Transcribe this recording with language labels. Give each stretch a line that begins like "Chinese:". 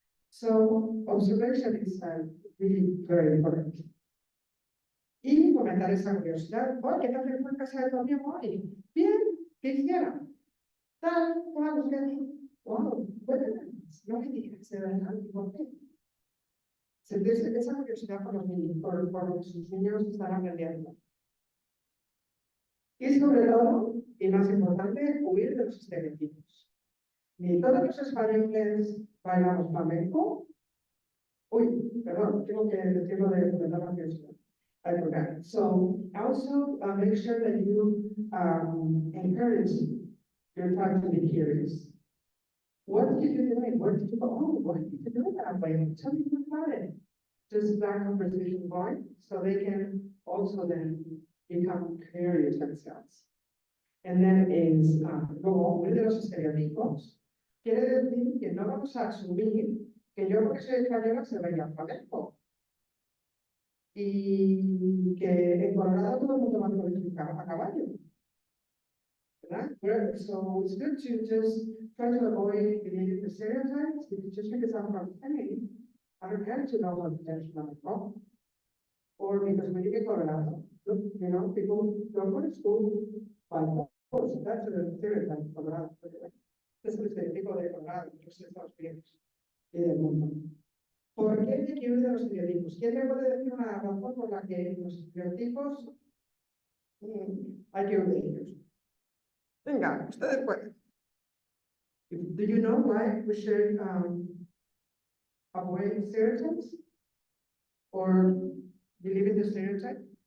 English: So observation is really very important.
Spanish: Y fomentar esa curiosidad. Oye, ¿qué tal fue en casa de tu amigo hoy? Bien, ¿qué hicieron? Tal, cual, wow, bueno, no me digas, de verdad, ¿por qué? Sentirse esa curiosidad por los niños, por lo que sus niños están aprendiendo. Y sobre todo, y más importante, huir de los estereotipos. Ni todos los españoles bailamos flamenco. Uy, perdón, tengo que decirlo de fomentar la curiosidad.
English: I forgot. So also make sure that you encourage your child to be curious. What did you do? Where did you go? Oh, why did you do it that way? Tell me more about it. Just that conversation going, so they can also then become curious themselves. And then is
Spanish: luego, uno de los estereotipos quiere decir que no vamos a asumir que yo porque soy española se baila flamenco. Y que en Colorado todo el mundo va a caballo. ¿Verdad?
English: So it's good to just try to avoid the stereotypes, because just because I'm from Spain, I don't have to know how to dance flamenco. Or because when you get Colorado, people don't go to school by force. That's a stereotype of Colorado. This is the people
Spanish: de Colorado, los Estados Unidos y del mundo. ¿Por qué hay que huir de los estereotipos? ¿Quién me puede decir una razón por la que los estereotipos hay que huir de ellos? Venga, ustedes pueden.
English: Do you know why we should avoid stereotypes? Or believe in the stereotype?